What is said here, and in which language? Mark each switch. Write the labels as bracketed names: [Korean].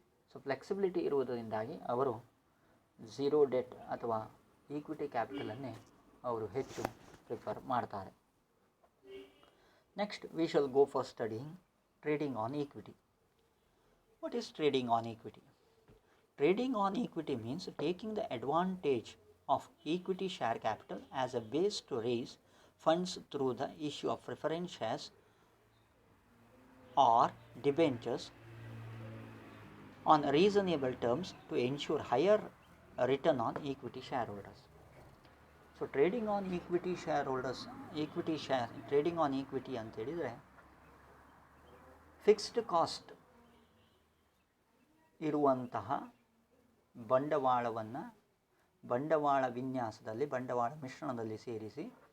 [Kannada] So flexibility ಇರುವುದರಿಂದಾಗಿ ಅವರು zero debt ಅಥವಾ equity ಕ್ಯಾಪಿಟಲನ್ನೇ ಅವರು ಹೆಚ್ಚು ಪ್ರಿಫರ್ ಮಾಡ್ತಾರೆ. [English] Next we shall go for studying trading on equity. What is trading on equity? Trading on equity means taking the advantage of equity share capital as a base to raise funds through the issue of preference shares or debentures on reasonable terms to ensure higher return on equity shareholders. So trading on equity [Kannada] shareholders, trading on equity ಅಂತ ಹೇಳಿದರೆ fixed cost ಇರುವಂತಹ ಬಂಡವಾಳವನ್ನು ಬಂಡವಾಳ ವಿನ್ಯಾಸದಲ್ಲಿ ಬಂಡವಾಳ ಮಿಶ್ರಣದಲ್ಲಿ ಸೇರಿಸಿ